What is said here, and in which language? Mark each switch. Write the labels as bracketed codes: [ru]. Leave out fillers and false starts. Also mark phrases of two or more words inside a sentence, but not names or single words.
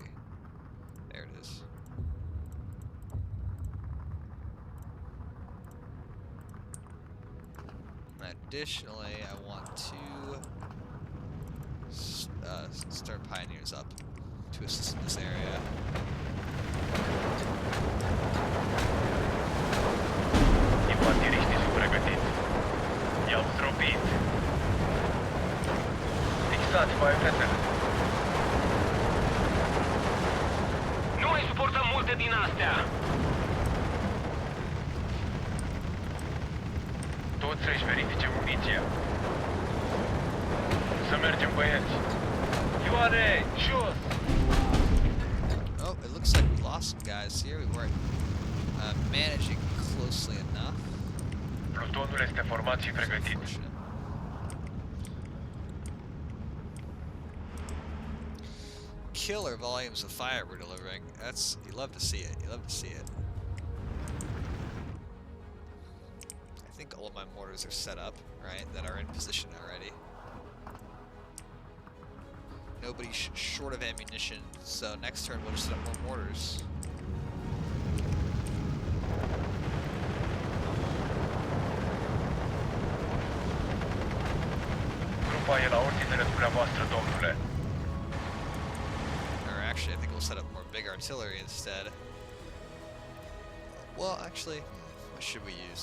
[en] There it is. And additionally, I want to start pioneers up to assist in this area. [ro] Infantiriștii sunt pregătiți. I-au zdrobit. Fixați baionetele. Nu mai suportăm multe din astea. toți să-și verifice muniția. Să mergem, băieți. Ioane, jos! [en] Oh, it looks like we lost some guys here. We weren't managing closely enough. [ro] Plutonul este format și pregătit. [en] Unfortunate. Killer volumes of fire we're delivering. You love to see it. You love to see it. I think all of my mortars are set up, right? That are in position already. Nobody's short of ammunition, so next turn we'll just set up more mortars. [ro] Grupa e la ordinele dumneavoastră, domnule. [en] Or actually, I think we'll set up more big artillery instead. Well, actually, what should we use?